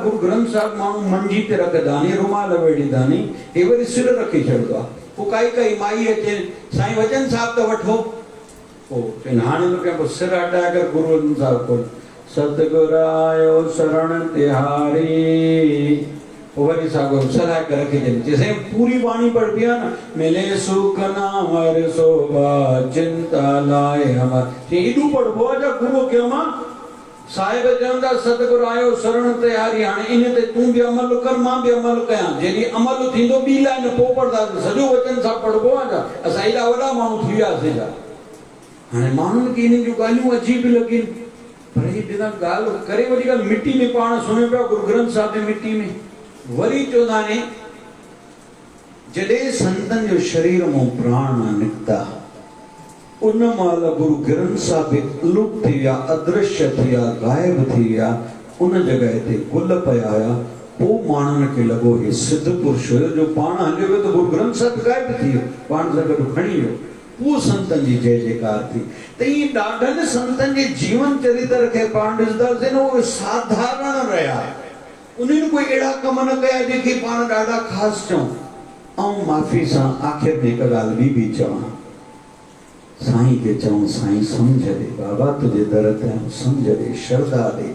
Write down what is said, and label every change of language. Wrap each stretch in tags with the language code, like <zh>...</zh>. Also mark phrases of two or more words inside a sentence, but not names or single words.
<sd>गुरु ग्रंथ साहिब माण्हू मंजी ते रखंदा नी, रुमाल वेड़ींदा नी, हे वरी सिर रखी छॾंदो आहे। पोइ काई काई माई अचे, साईं वचन साहिब त वठो। पोइ चवनि हाणे मूंखे पोइ सिर हटाए करे गुरु ग्रंथ साहिब खोल,</sd> <pa>सतगुरु आयो शरण तिहारी।</pa> <sd>पोइ वरी साॻियो सलाह करे रखी छॾी। चए साईं पूरी वाणी पढ़बी आहे न,</sd> <pa>मिले सुख नाम हर शोभा चिंता लाए हमर।</pa> <sd>चए एॾो पढ़बो आहे छा गुरू खे मां? साहिब चवंदा</sd> <pa>सतगुरु आयो शरण तिहारी।</pa> <sd>हाणे इन ते तूं बि अमल कर, मां बि अमल कयां। जॾहिं अमल थींदो ॿी लाइन पोइ पढ़ंदासीं, सॼो वचन सां पढ़बो आहे छा? असां एॾा वॾा माण्हू थी वियासीं छा? हाणे माण्हुनि खे इन जूं ॻाल्हियूं अजीब लॻियूं, पर ही बिना ॻाल्हि करे वॾी ॻाल्हि मिट्टी में पाण सुम्हियो पिया, गुरु ग्रंथ साहिब में मिट्टी में। वरी चवंदा आहिनि जॾहिं संतनि जो शरीर मां प्राण निकिता, उन महिल गुरु ग्रंथ साहिब लुप्त थी विया, अदृश्य थी विया, गायब थी विया। उन जॻह ते गुल पिया हुया। पोइ माण्हुनि खे लॻो हे सिद्ध पुरुष हुयो जो पाण हलियो वियो त गुरु ग्रंथ साहिब गायब थी वियो, पाण सां गॾु खणी वियो। वो संतन जी जय जयकार थी। तो ये ॾाढनि संतन जे जीवन चरित्र खे पाण ॾिसंदासीं न, उहे साधारण रहिया, उन्हनि कोई अहिड़ा कम न कया जेके पाण ॾाढा ख़ासि चऊं। ऐं माफ़ी सां आख़िर में हिकु ॻाल्हि ॿी चवां, साईं खे चऊं साईं सम्झ ॾे बाबा, तुंहिंजे दर ते सम्झ ॾे, श्रद्धा ॾे।</sd>